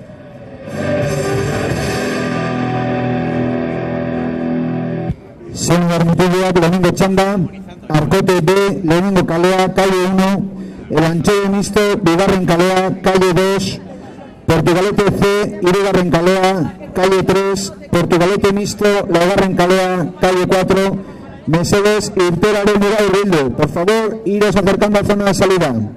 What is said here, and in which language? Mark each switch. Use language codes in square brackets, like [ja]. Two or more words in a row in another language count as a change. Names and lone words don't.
[eu] Señor Mutilak, lehenengo txanda, Arkote B, lehenengo kalea, calle 1, el Anchoyo Mixto, bigarren kalea, calle 2, Portugalete C, hirugarren kalea, calle 3, Portugalete Mixto, laugarren kalea, calle 4, Mesedes, irteeraren dira hurbildu. [es] Por favor, iros acercando a zona de salida.